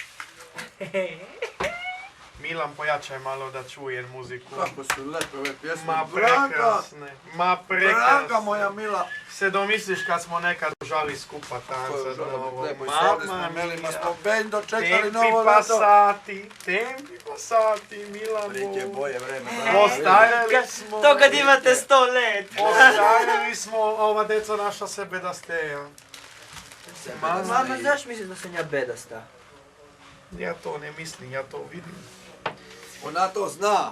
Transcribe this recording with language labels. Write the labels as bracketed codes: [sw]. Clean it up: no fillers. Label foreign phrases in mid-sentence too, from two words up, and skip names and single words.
[hr] Milan, pojačaj malo da čujem muziku. Kako su lepe ove pjesme. Ma Branka! prekrasne, ma Branka prekrasne. moja mila! Se domisliš kad smo nekad užali skupa Koju tanca žele novo. biti lepo i slavni smo imeli, ma smo ben dočekali Tempi novo leto. [it] tempi passati, [hr] Milan. Priče boje vreme. Ostarili smo. To kad imate 100 let. Ostarili smo, ova deca naša se bedasteja. Mama, znaš misliš da sam ja bedasta? Ja to ne mislim, ja to vidim. Ona to zna.